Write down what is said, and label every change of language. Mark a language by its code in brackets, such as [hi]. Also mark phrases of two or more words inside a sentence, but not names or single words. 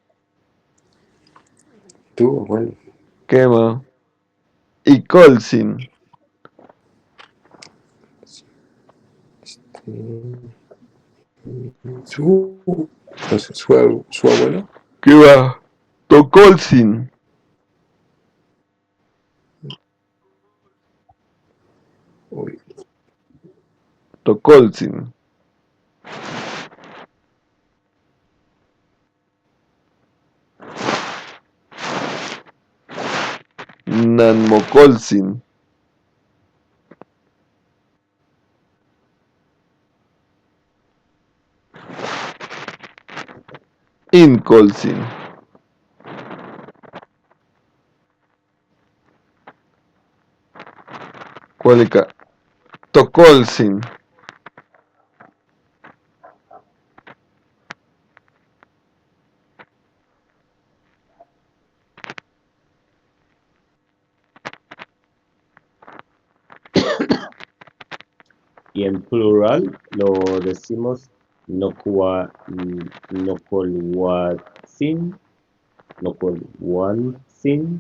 [es] Tú, bueno. [nah] Quema. Icolsin. [es] Su abuelo. ¿Qué va? [nah] Tocolsin. [es] Uy, [nah] Tocolsin. Nanmocolsin. Incolsin. Cualica. Tocolsin. [es] Y en plural lo decimos [nah] nocolhuatzin, nocolhuatzin.